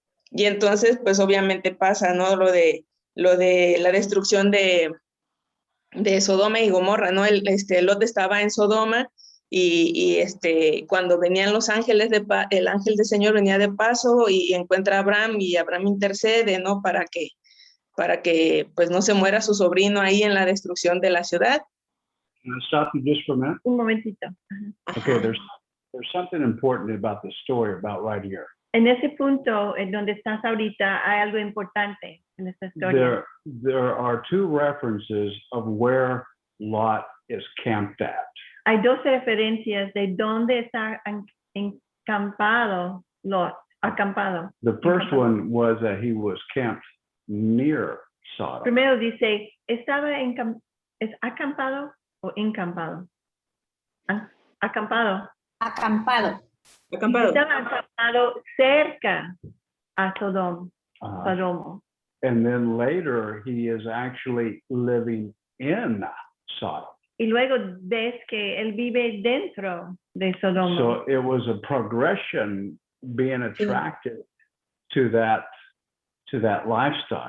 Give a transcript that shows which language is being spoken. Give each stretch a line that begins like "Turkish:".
Spanish: Y entonces, pues obviamente pasa, ¿no? Lo de la destrucción de Sodoma y Gomorra, ¿no? Lot estaba en Sodoma y cuando venían los ángeles, el ángel del Señor venía de paso y encuentra a Abraham y Abraham intercede, ¿no? Para que pues no se muera su sobrino ahí en la destrucción de la ciudad.
English: Can I stop you just for a minute?
Spanish: Un momentito.
English: Okay, there's something important about the story about right here.
Spanish: En ese punto, en donde estás ahorita, hay algo importante en esta historia.
English: There are two references of where Lot is camped at.
Spanish: Hay dos referencias de dónde está acampado Lot.
English: The first one was that he was camped near Sodom.
Spanish: Primero dice, ¿estaba ¿es acampado o encampado? Acampado. Acampado. Estaba acampado cerca a Sodoma.
English: And then later he is actually living in Sodom.
Spanish: Y luego ves que él vive dentro de Sodoma.
English: So it was a progression being attracted to that lifestyle.